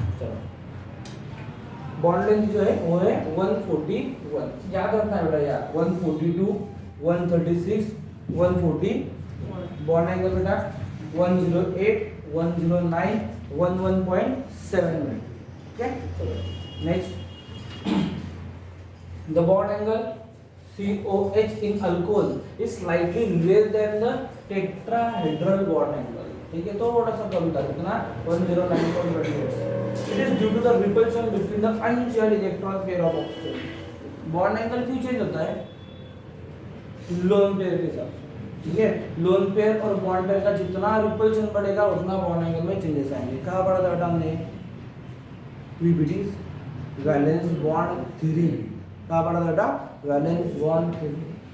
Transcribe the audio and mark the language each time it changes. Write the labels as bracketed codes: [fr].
[hi] चलो bond length जो है वो है 141, याद रखना है बेटा यार 142 136 140, बॉन्ड एंगल बेटा 108 109 11.7, ठीक है। [en] next the bond angle COH in alcohol is slightly less than the tetrahedral bond angle, [hi] ठीक है, तो थोड़ा सा कम था, कितना [en] 109.28। it is due to the repulsion between the unshared electron pair of oxygen। [hi] Bond angle क्यों चेंज होता है, लोन पेयर के साथ, ठीक है, लोन पेयर और बॉन्ड पेयर का जितना रिपल्शन बढ़ेगा उतना बॉन्ड एंगल में चेंजेस आएंगे। कहाँ पढ़ा था बेटा हमने, वैलेंस बॉन्ड थ्योरी, कहाँ पढ़ा था बेटा, वैलेंस बॉन्ड थ्योरी।